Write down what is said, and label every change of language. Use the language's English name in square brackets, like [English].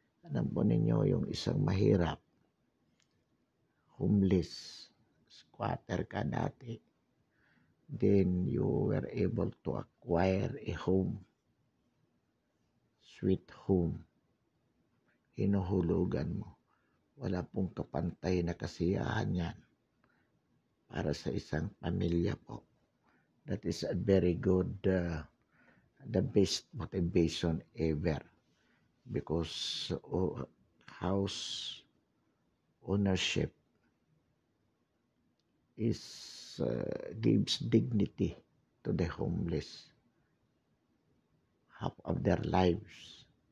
[Filipino] Alam po ninyo yung isang mahirap, [English] homeless, squatter [Filipino] ka dati, [English] then you were able to acquire a home, sweet home, [Filipino] hinuhulugan mo. Wala pong kapantay na kasiyahan yan para sa isang pamilya po. [English] That is a very good, the best motivation ever, because house ownership gives dignity to the homeless half of their lives.